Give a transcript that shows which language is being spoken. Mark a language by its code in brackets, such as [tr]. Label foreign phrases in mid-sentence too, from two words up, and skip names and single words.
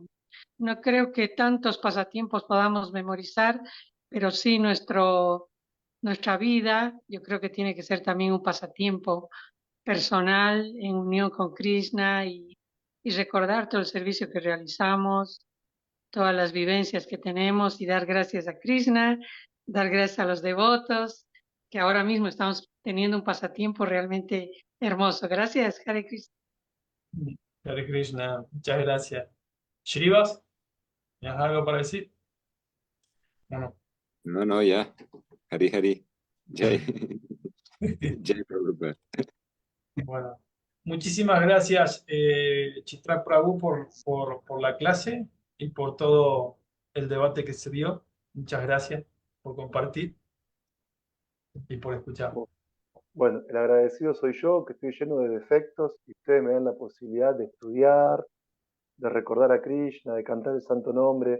[es] No creo que tantos pasatiempos podamos memorizar, pero sí nuestra vida, yo creo que tiene que ser también un pasatiempo personal en unión con Krishna y recordar todo el servicio que realizamos, todas las vivencias que tenemos y dar gracias a Krishna, dar gracias a los devotos, que ahora mismo estamos teniendo un pasatiempo realmente hermoso. Gracias, [sa] Hare Krishna. Hare Krishna, [es] muchas gracias. Shrivas, ¿tienes algo para decir? Bueno. No, ya. [sa] Hari Hari. Jai. Jai Prabhupada. [es] Bueno, muchísimas gracias, Chitra Prabhu, por la clase y por todo el debate que se dio. Muchas gracias por compartir y por escuchar. Bueno, el agradecido soy yo, que estoy lleno de defectos y ustedes me dan la posibilidad de estudiar, de recordar a Krishna, de cantar el santo nombre.